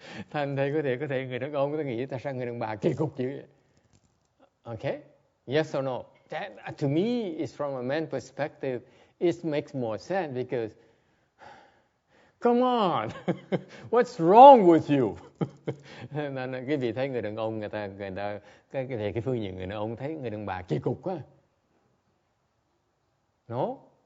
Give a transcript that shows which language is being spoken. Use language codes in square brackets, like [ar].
[vi] Thành thầy có thể người đàn ông có thể nghĩ tại sao người đàn bà kỳ cục như vậy? [en] Okay? Yes or no? That, to me, is from a man's perspective, it makes more sense because, come on, what's wrong with you? [vi] Nên cái vị thấy người đàn ông người ta cái phương diện người đàn ông thấy người đàn bà kỳ cục quá. [en] No?